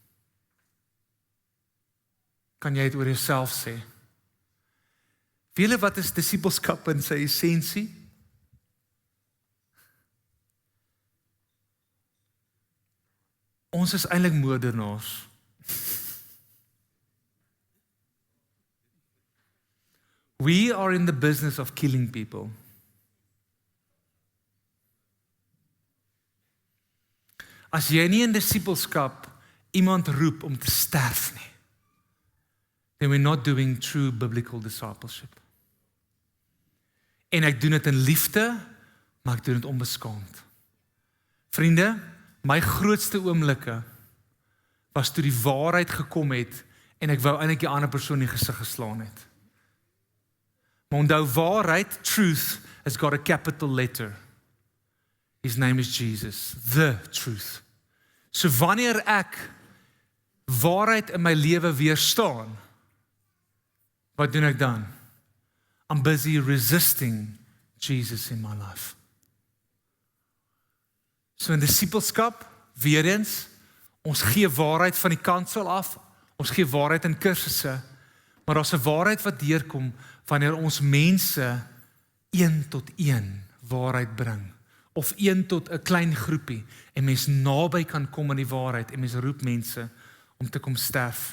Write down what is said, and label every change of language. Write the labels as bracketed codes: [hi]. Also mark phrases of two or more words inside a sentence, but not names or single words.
[af] Kan jy dit oor jouself sê? Weet julle wat is disippelskap in sy essensie? Ons is eintlik moordenaars. [en] We are in the business of killing people. [af] As jy nie in disippelskap iemand roep om te sterf nie, [en] then we're not doing true biblical discipleship. [af] En ek doen dit in liefde, maar ek doen dit onbeskaamd. Vriende, my grootste oomblikke was toe die waarheid gekom het en ek wou eintlik die ander persoon in die gesig geslaan het. Maar onthou, waarheid, [en] truth, has got a capital letter. His name is Jesus, the truth. [af] So wanneer ek waarheid in my lewe weerstaan, wat doen ek dan? [en] I'm busy resisting Jesus in my life. [af] So in disippelskap, weer eens, ons gee waarheid van die kansel af, ons gee waarheid in kursusse, maar daar's 'n waarheid wat deurkom wanneer ons mense 1 tot 1 waarheid bring, of 1 tot 'n klein groepie, en mens naby kan kom aan die waarheid, en mens roep mense om te kom sterf.